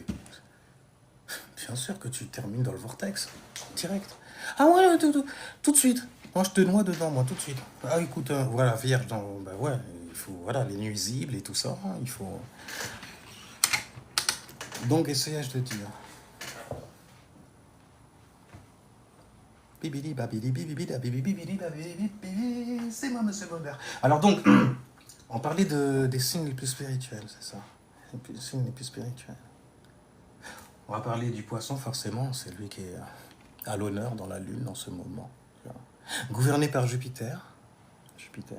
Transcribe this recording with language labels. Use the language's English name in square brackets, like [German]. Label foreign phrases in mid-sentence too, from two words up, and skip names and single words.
[French] Bien sûr que tu termines dans le vortex. Direct. Ah ouais, tout de suite. Moi, je te noie dedans, moi, tout de suite. Ah, écoute, voilà, vierge, dans... Bah ouais, il faut... Voilà, les nuisibles et tout ça, hein, il faut... Donc, essayage de dire. Bibidi babidi bibidi babidi bibidi babidi bibidi, c'est moi, monsieur Bobert. Alors donc, on parlait des signes les plus spirituels, c'est ça. Les signes les plus spirituels. On va parler du poisson, forcément, c'est lui qui est à l'honneur dans la Lune en ce moment. Gouverné par Jupiter. Jupiter.